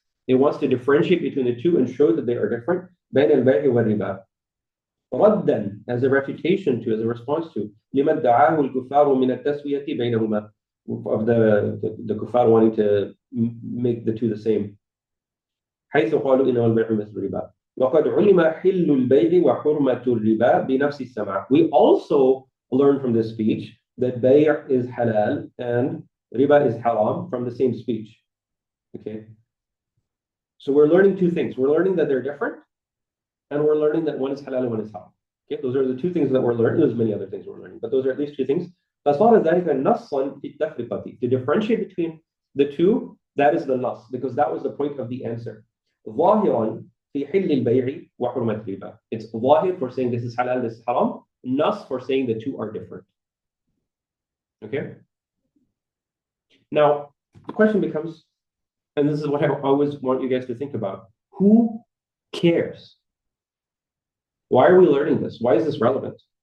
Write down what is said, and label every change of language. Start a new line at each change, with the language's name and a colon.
English: It wants to differentiate between the two and show that they are different.
Arabic: بين البيع والربا. ردا,
English: as a refutation to, as a response to,
Arabic: لِمَا ادَّعَاهُ الْكُفَّارُ مِنَ التَّسْوِيَةِ بَيْنَهُمَا,
English: of the kuffar wanting to make the two the same.
Arabic: حيث قالوا إنما البيع مثل الربا وقد علم حل البيع وحرمة الربا بنفس السمع.
English: We also learn from this speech that bay' is halal and riba is haram from the same speech. Okay. So we're learning two things. We're learning that they're different, and we're learning that one is halal and one is haram. Okay, those are the two things that we're learning. There's many other things we're learning, but those are at least two things. As far as
Arabic: ذلك نصا في التفرقة,
English: to differentiate between the two, that is the nas, because that was the point of the answer.
Arabic: ظاهرا في حل البيع وحرمة الربا.
English: It's ظاهir for saying this is halal, this is haram. Nas for saying the two are different. Okay. Now the question becomes, and this is what I always want you guys to think about: who cares? Why are we learning this? Why is this relevant?